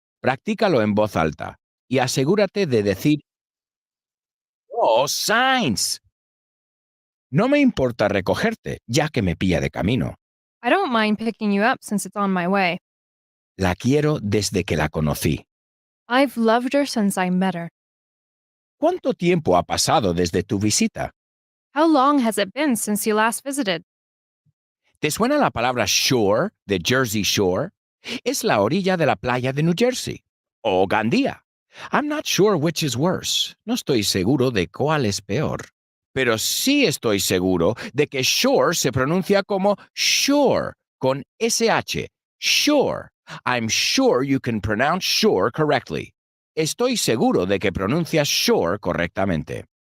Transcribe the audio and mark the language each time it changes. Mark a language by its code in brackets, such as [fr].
[es] Practícalo en voz alta y asegúrate de decir "Oh, Sainz". No me importa recogerte, ya que me pilla de camino. [en] I don't mind picking you up since it's on my way. [es] La quiero desde que la conocí. [en] I've loved her since I met her. [es] ¿Cuánto tiempo ha pasado desde tu visita? [en] How long has it been since you last visited? [es] ¿Te suena la palabra shore, de Jersey Shore? Es la orilla de la playa de New Jersey. O Gandía. [en] I'm not sure which is worse. [es] No estoy seguro de cuál es peor. Pero sí estoy seguro de que shore se pronuncia como shore, con SH. [en] Shore. I'm sure you can pronounce shore correctly. [es] Estoy seguro de que pronuncias shore correctamente.